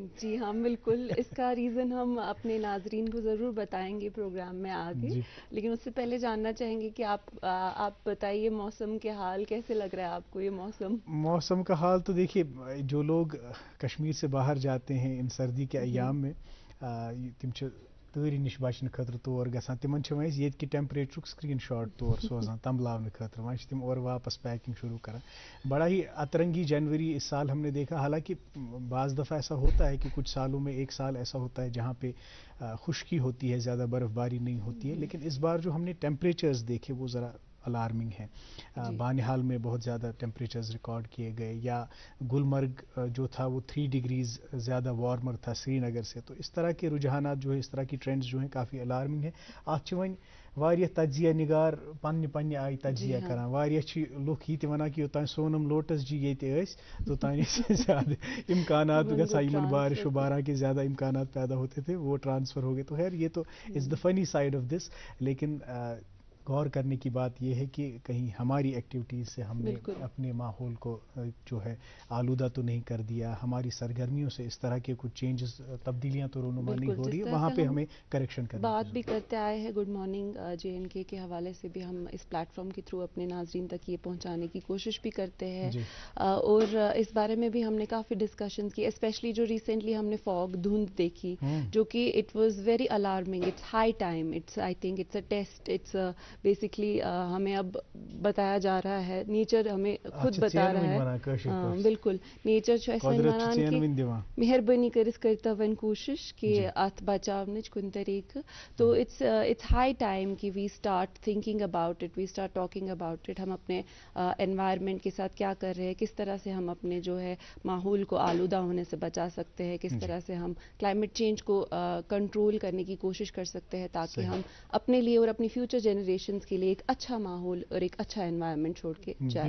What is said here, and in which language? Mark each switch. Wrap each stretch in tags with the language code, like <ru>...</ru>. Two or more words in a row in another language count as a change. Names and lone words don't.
<ur>جی ہاں بالکل، اس کا ریزن ہم اپنے ناظرین کو ضرور بتائیں گے پروگرام میں آگے، لیکن اس سے پہلے جاننا چاہیں گے کہ آپ بتائیے موسم کے حال کیسے لگ رہا ہے آپ کو؟ یہ موسم کا حال تو دیکھیے، جو لوگ کشمیر سے باہر جاتے ہیں ان سردی کے ایام میں،</ur> <ks>تم تۭرِ نش بچنہٕ خٲطرٕ تور گژھان، تمن چھِ وۄنۍ ییٚتہِ کہِ ٹیمپریچرُک سکرین شاٹ تور سوزان تمبلاونہٕ خٲطرٕ، وۄنۍ چھِ تم اورٕ واپس پیکنگ شروع کران۔</ks> <ur>بڑا ہی اترنگی جنوری اس سال ہم نے دیکھا، حالانکہ بعض دفعہ ایسا ہوتا ہے کہ کچھ سالوں میں ایک سال ایسا ہوتا ہے جہاں پہ خشکی ہوتی ہے، زیادہ برف باری نہیں ہوتی ہے، لیکن اس بار جو ہم نے ٹیمپریچرز دیکھے وہ ذرا الارمنگ ہے۔ بانہال میں بہت زیادہ ٹیمپریچرز ریکارڈ کیے گئے، یا گلمرگ جو تھا وہ 3 ڈگریز زیادہ وارمر تھا سری نگر سے۔ تو اس طرح کے رجحانات جو ہے، اس طرح کی ٹرینڈز جو ہیں کافی الارمنگ ہے۔</ur> <ks>ات چھ وۄنۍ واریاہ تجزیہ نگار پننہِ آیہِ تجزیہ کران، واریاہ چھ لُکھ یہ تہِ ونان کہ یوتانۍ سونم لوٹس جی ییٚتہِ ٲسۍ توتانۍ زیادہ امکانات گژھان یمن</ks> <ur>بارش و بارہ کے زیادہ امکانات پیدا ہوتے تھے، وہ ٹرانسفر ہو گئے۔ تو خیر یہ تو</ur> <en>is the</en> <ur>فنی</ur> <en>side of this,</en> <ur>لیکن غور کرنے کی بات یہ ہے کہ کہیں ہماری ایکٹیویٹیز سے ہم نے اپنے ماحول کو جو ہے آلودہ تو نہیں کر دیا، ہماری سرگرمیوں سے اس طرح کے کچھ چینجز، تبدیلیاں تو رونما نہیں ہو رہی ہے، وہاں پہ ہمیں کریکشن کرنا بات بھی کرتے آئے ہیں گڈ مارننگ J&K کے حوالے سے بھی ہم اس پلیٹ فارم کے تھرو اپنے ناظرین تک یہ پہنچانے کی کوشش بھی کرتے ہیں، اور اس بارے میں بھی ہم نے کافی ڈسکشنز کی، اسپیشلی جو ریسنٹلی ہم نے فاگ، دھند دیکھی جو کہ</ur> <en>it was very alarming, it's high time, it's I think it's a test, it's basically</en> <ur>ہمیں اب بتایا جا رہا ہے، نیچر ہمیں خود بتا رہا ہے، بالکل نیچر</ur> <ks>مہربانی کرس کرتا ون کوشش کہ ات بچاونچ کن طریقہ۔</ks> <en>to it's high time ke we start thinking about it, we start talking about it,</en> <ur>ہم اپنے انوائرمنٹ کے ساتھ کیا کر رہے ہیں، کس طرح سے ہم اپنے جو ہے ماحول کو آلودہ ہونے سے بچا سکتے ہیں، کس طرح سے ہم کلائمیٹ چینج کو کنٹرول کرنے کی کوشش کر سکتے ہیں، تاکہ ہم اپنے لیے اور اپنی فیوچر جنریشنز کے لیے ایک اچھا ماحول اور ایک اچھا انوائرمنٹ چھوڑ کے جائیں۔</ur>